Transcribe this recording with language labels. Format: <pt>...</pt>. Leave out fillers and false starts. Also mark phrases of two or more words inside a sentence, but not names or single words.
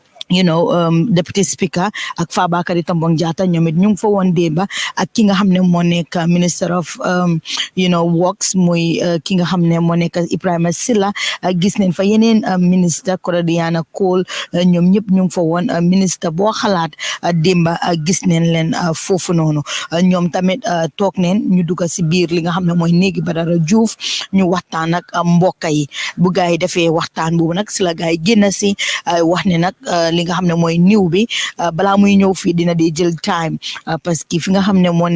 <en>deputy speaker</en> <wo>ak Fabakary Tombong Jatta ñoom it ñu ngi fa woon démba ak ki nga xam ne moo nekk</wo> <en>minister of works</en> <wo>muy ki nga xam ne moo nekk Ibrahima Silla gis nañ fa yeneen ministre Korodiana Cole ñoom ñëpp ñu ngi fa woon ministre boo xalaat démba gis nañ leen foofu noonu ñoom tamit toog neen ñu dugg si biir li nga xam ne mooy néegi Badara Diouf ñu waxtaan ak mbokk yi bu gaay yi defee waxtaan boobu nag si la gaay yi génn si wax ne nag li nga xam ne mooy niw bi balaa muy ñëw fii dina di jël time</wo> <fr>parce que</fr> <wo>fi nga xam ne moo</wo>